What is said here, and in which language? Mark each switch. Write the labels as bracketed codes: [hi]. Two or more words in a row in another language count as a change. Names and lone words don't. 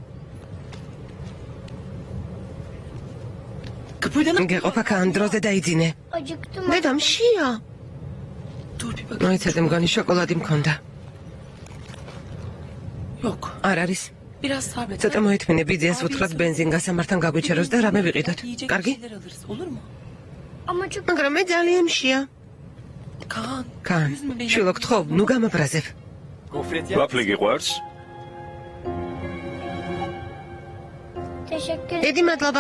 [tr] Kıpırdanıp [ka] გეყოფა კან დროზე დაიძინე. [tr] Acıktım. [ka] დედა მშია. [tr] dur bir bak. [ka] მოიცადე მგონი შოკოლადი მქონდა. [tr] Yok. [ka] არ არის. [tr] Biraz sabret. [ka] ცოტა მოითმინე ბიძიას უთხრათ ბენზინ გასამართთან გაგვიჩეროს და რამე ვიყიდოთ. [tr] Yiyecek [ka] კარგი? [tr] bir şeyler alırız. Olur mu? Ama çok [ka] მაგრამ მე ძალიან მშია. Kaan. კან, [tr] Üzme beni. [ka] შვილო გთხოვ, ნუ გამაბრაზებ. ვაფლი გიყვარს? [tr] teşekkür ederim. [ka] დიდი მადლობა.